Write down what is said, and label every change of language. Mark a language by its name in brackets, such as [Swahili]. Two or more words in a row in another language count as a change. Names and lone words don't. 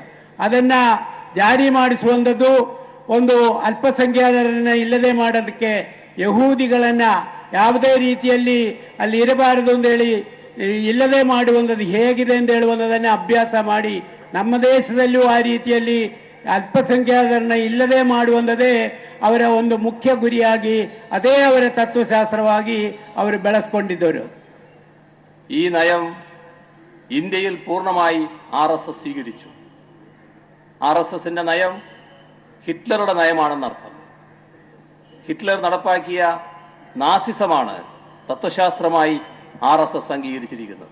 [Kannada] ಅದನ್ನು ಜಾರಿ ಮಾಡಿಸುವಂಥದ್ದು ಒಂದು ಅಲ್ಪಸಂಖ್ಯಾತರನ್ನು ಇಲ್ಲದೆ ಮಾಡೋದಕ್ಕೆ, ಯಹೂದಿಗಳನ್ನು ಯಾವುದೇ ರೀತಿಯಲ್ಲಿ ಅಲ್ಲಿ ಇರಬಾರದು ಅಂತೇಳಿ ಇಲ್ಲದೆ ಮಾಡುವಂಥದ್ದು ಹೇಗಿದೆ ಅಂತ ಹೇಳುವಂಥದ್ದನ್ನು ಅಭ್ಯಾಸ ಮಾಡಿ, ನಮ್ಮ ದೇಶದಲ್ಲೂ ಆ ರೀತಿಯಲ್ಲಿ ಅಲ್ಪಸಂಖ್ಯಾತರನ್ನ ಇಲ್ಲದೆ ಮಾಡುವಂಥದ್ದೇ ಅವರ ಒಂದು ಮುಖ್ಯ ಗುರಿಯಾಗಿ, ಅದೇ ಅವರ തത്വശാസ്ത്രವಾಗಿ ಅವರು ಬೆಳೆಸ್ಕೊಂಡಿದ್ದರು. [Malayalam] ഈ നയം ഇന്ത്യയിൽ പൂർണ്ണമായി RSS സ്വീകരിച്ചു. RSSന്റെ നയം ഹിറ്റ്ലറുടെ നയമാണെന്നർത്ഥം. ഹിറ്റ്ലർ നടപ്പാക്കിയ നാസിസമാണ് തത്വശാസ്ത്രമായി RSS അംഗീകരിച്ചിരിക്കുന്നത്.